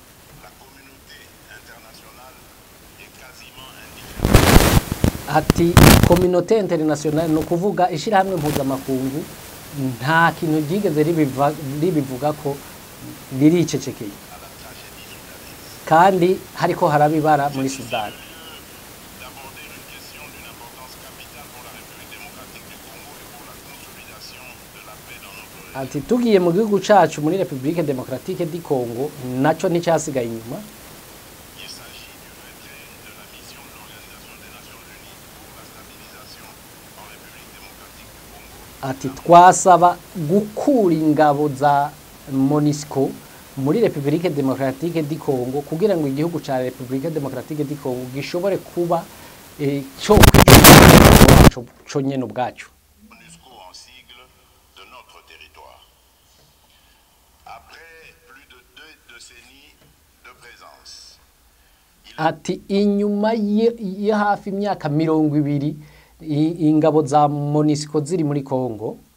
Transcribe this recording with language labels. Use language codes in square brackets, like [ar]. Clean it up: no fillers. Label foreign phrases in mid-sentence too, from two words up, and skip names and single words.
[rn] Ati [fr] communauté internationale [rn] no kuvuga ishirahamwe mpuzamakungu nta kintu ryigeze ribivuga ko riricecekeye kandi hariko harabibara muri Sudani. Ati tugiye mu gihugu cacu muri République démocratique du Congo naco nticyasigaye inyuma. Ati twasaba gukura ingabo za MONUSCO muri République démocratique du Congo kugira ngo igihugu ca République démocratique du Congo gishobore kuba cyo cyo nyene ubwacu. Ati inyuma ya hafi imyaka 20 ingabo za MONUSCO ziri muri Congo.